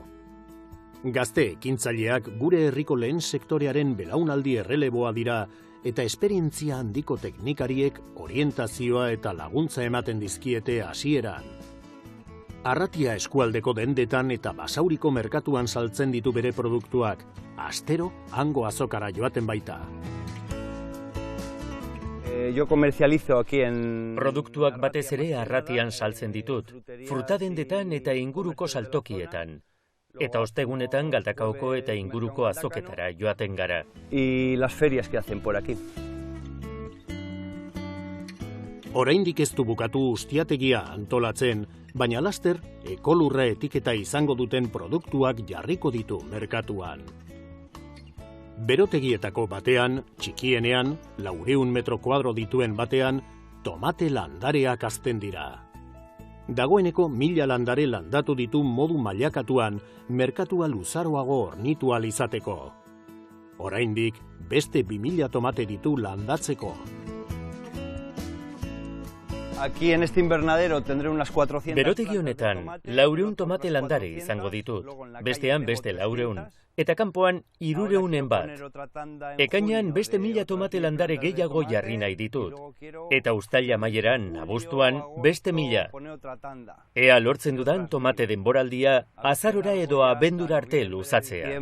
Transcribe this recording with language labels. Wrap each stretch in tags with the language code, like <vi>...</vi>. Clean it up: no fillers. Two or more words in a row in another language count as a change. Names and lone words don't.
<eu>Gazte ekintzaileak gure herriko lehen sektorearen belaunaldi erreleboa dira eta esperientzia handiko teknikariek orientazioa eta laguntza ematen dizkiete hasieran. Arratia eskualdeko dendetan eta Basauriko merkatuan saltzen ditu bere produktuak, astero hango azokara joaten baita.</eu> <es>Yo comercializo aquí en...</es> <eu>Produktuak batez ere Arratian saltzen ditut, frutadendetan eta inguruko saltokietan. Eta ostegunetan Galdakaoko eta inguruko azoketara joaten gara.</eu> <es>Y las ferias que hacen por aquí.</es> <eu>Oraindik ez du bukatu ustiategia antolatzen, baina laster ekolurra etiketa izango duten produktuak jarriko ditu merkatuan. Berotegietako batean, txikienean, 400 metro kuadro dituen batean, tomate landareak hazten dira. Dagoeneko 1000 landare landatu ditu modu mailakatuan, merkatua luzaroago hornitu ahal izateko. Oraindik beste 2000 tomate ditu landatzeko.</eu> <es>Aquí en este invernadero tendré unas 400...</es> <eu>Berotegi honetan 400 tomate landare izango ditut, bestean beste 400, eta kanpoan 300 bat. Ekainean beste 1000 tomate landare gehiago jarri nahi ditut, eta uztaila amaieran, abuztuan, beste 1000. Ea lortzen dudan tomate denboraldia azarora edo abendura arte luzatzea.</eu>